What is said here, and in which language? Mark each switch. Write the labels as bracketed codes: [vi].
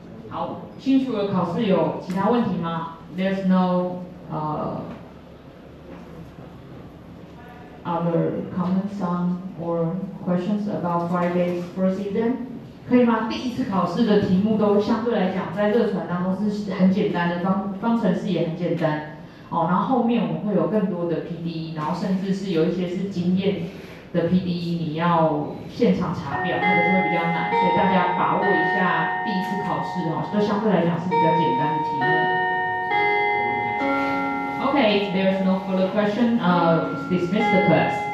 [zh] 好，清楚的考试有其他问题吗？ [en] There's no other comments on or questions about Friday's first exam? [zh] 可以吗？第一次考试的题目都相对来讲，在热传当中是很简单的，方程式也很简单。然后后面我们会有更多的 PDE， 然后甚至是有一些是经验的 PDE， 你要现场查表，那个就会比较难，所以大家把握一下第一次考试都相对来讲是比较简单的题目。 [en] Okay, there's no further question. Dismiss the class.